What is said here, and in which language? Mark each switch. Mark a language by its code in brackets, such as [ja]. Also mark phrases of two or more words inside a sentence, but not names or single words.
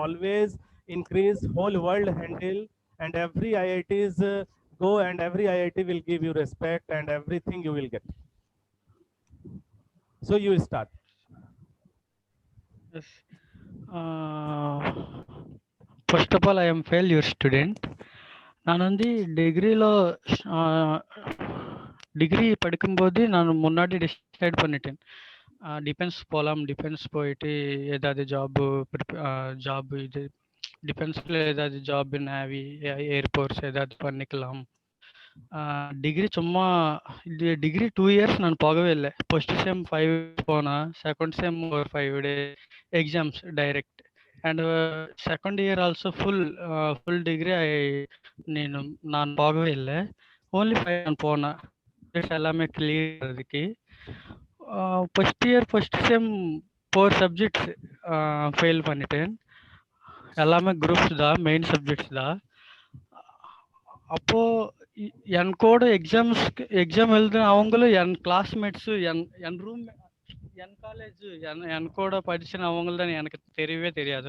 [en] Always increase whole world handle, and every IITs go, and every IIT will give you respect and everything you will get. So you start. Yes. First of all, I am failure student. [ta] நான் வந்து டிகிரியில் டிகிரி படிக்கும்போது நான் முன்னாடி டிசைட் பண்ணிட்டேன். டிஃபென்ஸ் போகலாம், டிஃபென்ஸ் போயிட்டு ஏதாவது ஜாப் இது டிஃபென்ஸில் ஏதாவது [en] job navy, air force [ta] ஏதாவது பண்ணிக்கலாம். டிகிரி சும்மா [en] degree 2 years [ta] நான் போகவே இல்லை. [en] first sem [ta] 5 போனேன், [en] second sem [ta] ஒரு 5 [en] day exams direct. and second year also full degree నేను [ta] நான் போகவே இல்லை. ஓன்லி 5 நான் போனேன். எல்லாமே கிளியர் அதுக்கு. [en] first year first sem 4 subjects fail [ta] பண்ணிட்டேன். எல்லாமே குரூப்ஸ் தான், [en] main subjects [ta] தான். அப்போ என் கூட எக்ஸாம் எழுதுன அவங்களும் என் கிளாஸ்மேட்ஸு, என் ரூம், என் காலேஜ், என் கூட படிச்சுன அவங்கள்தான் எனக்கு தெரியவே தெரியாது.